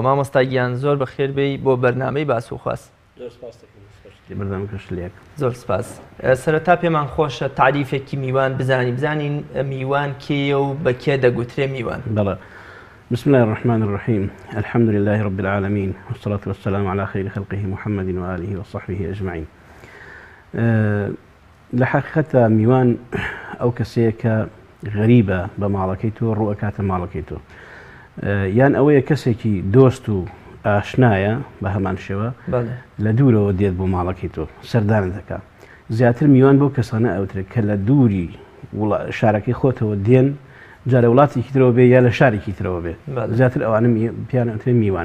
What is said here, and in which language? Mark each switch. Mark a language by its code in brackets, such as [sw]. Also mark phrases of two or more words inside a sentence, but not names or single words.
[ckb] مامۆستا گیان زۆر بەخێر بێی بۆ بەرنامەی باس و خواست. زۆر سپاس. سەرەتا پێمان خۆشە تعریفێکی میوان بزانین میوان کێیە و بە کێ دەگوترێ میوان؟ بەڵێ. [ar] بسم الله الرحمن الرحيم الحمد لله رب العالمين والصلاة والسلام على خير خلقه محمد وآله وصحبه أجمعين. [ckb] لحقيقة میوان ئەو کەسەیە کە غەریبە بە ماڵەکەیتۆ ڕوئەکاتە ماڵەکەیتۆ یان ئەوەیە کەسێکی دۆست و ئاشنایە بە هەمان شێوە لە دوورەوە دێت بۆ ماڵەکەی تۆ سەردانت دەکات. زیاتر میوان بۆ کەسانە ئەوترێت کە لە دووری شارەکەی خۆتەوە دێن جا لە وڵاتێکی ترەوە بێ یا لە شارێکی ترەوە بێ زیاتر ئەوانە پیان ئەوترێت میوان.